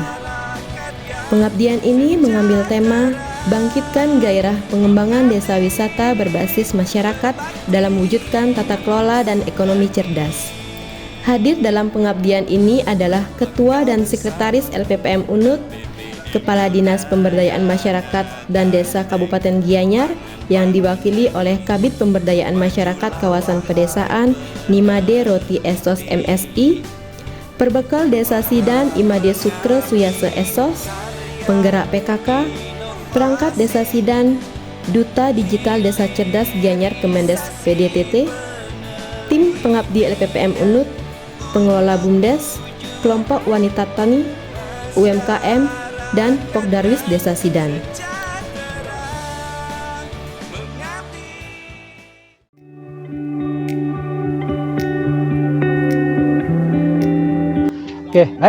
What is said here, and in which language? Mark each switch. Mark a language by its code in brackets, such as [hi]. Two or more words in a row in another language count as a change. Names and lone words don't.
[id] Pengabdian ini mengambil tema Bangkitkan Gairah Pengembangan Desa Wisata Berbasis Masyarakat dalam Mewujudkan Tata Kelola dan Ekonomi Cerdas. Hadir dalam pengabdian ini adalah Ketua dan Sekretaris LPPM UNUT, Kepala Dinas Pemberdayaan Masyarakat dan Desa Kabupaten Gianyar yang diwakili oleh Kabid Pemberdayaan Masyarakat Kawasan Pedesaan Nimade Roti Esos MSI, Perbekal Desa Sidan Imade Sukre Suyase Esos, Penggerak PKK, Perangkat Desa Sidan, Duta Digital Desa Cerdas Gianyar Kemendes PDTT, Tim Pengabdi LPPM UNUT, Pengelola BUMDes, Kelompok Wanita Tani, UMKM, dan Pokdarwis Desa Sidan. Oke, baik.